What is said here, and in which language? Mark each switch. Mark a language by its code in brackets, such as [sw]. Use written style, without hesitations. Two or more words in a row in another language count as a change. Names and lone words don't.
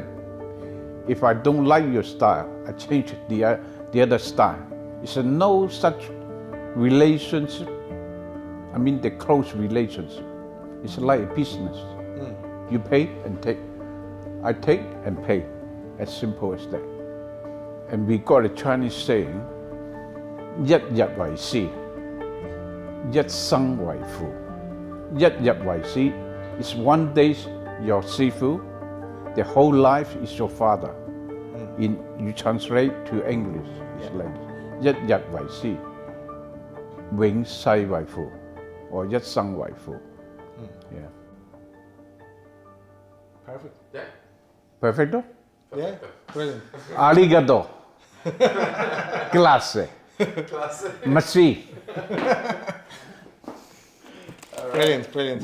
[en] If I don't like your style, I change the other style. It's no such relationship. I mean the close relationship. It's like a business. You pay and take. I take and pay. As simple as that. And we got a Chinese saying, [yue] 一日為師，一生為父。一日為師 [en] is one day your Sifu, the whole life is your father. You translate to English, it's like [yue] 一日為師，永世為父， [en] or [yue] 一生為父。 [en] Yeah. Perfect. Yeah. Perfecto? Yeah, brilliant. Arigato. Classe. Classic. Masi. Brilliant, brilliant.